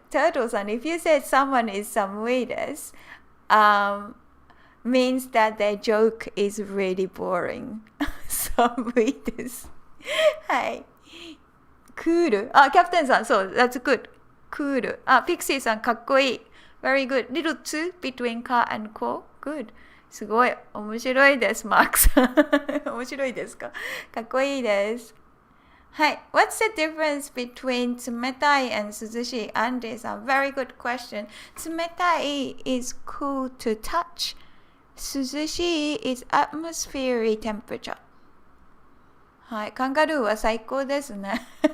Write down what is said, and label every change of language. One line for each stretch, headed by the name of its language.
English: Turtle さん、if you said someone is
Japanese: 寒いです、
English: means that their joke is really boring.
Japanese: 寒いです。はい。クール。キャプテンさん、そう、
English: that's good.
Japanese: クール。ピクシーさん、かっこいい。
English: Very good. Little two between car and co.
Japanese: Good. すごい。面白いです、マークさん。面白いですか？かっこいいです。はい。
English: What's the difference between 冷たい and 涼しい？ Andy さん、very good question. 冷たい is cool to touch. 涼しい is atmospheric temperature.
Japanese: はい、カンガルーは最高ですね。